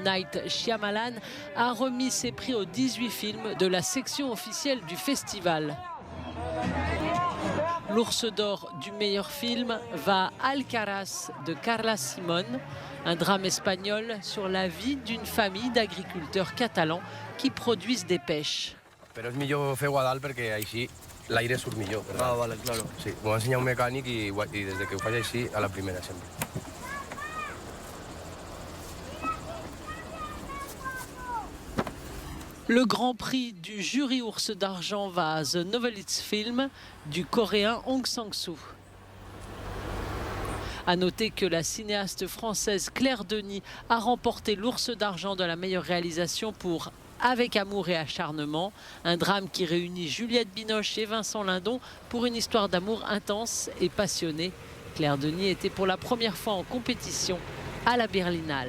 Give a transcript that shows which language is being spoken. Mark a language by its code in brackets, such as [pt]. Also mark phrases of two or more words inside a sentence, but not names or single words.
[fr] Night Shyamalan, a remis ses prix aux 18 films de la section officielle du festival. L'Ours d'or du meilleur film va à Alcaraz de Carla Simón, un drame espagnol sur la vie d'une famille d'agriculteurs catalans qui produisent des pêches. [ca] L'aire surt millor. Ah, [es] vale, claro. [ca] Sí, m'ho va ensenyar un mecànic i des que ho faig així, a la primera sempre. [fr] Le grand prix du jury Ours d'argent va à The Novelist Film du coréen Hong Sang-soo. A noter que la cinéaste française Claire Denis a remporté l'Ours d'argent de la meilleure réalisation pour Avec amour et acharnement, un drame qui réunit Juliette Binoche et Vincent Lindon pour une histoire d'amour intense et passionnée, Claire Denis était pour la première fois en compétition à la Berlinale.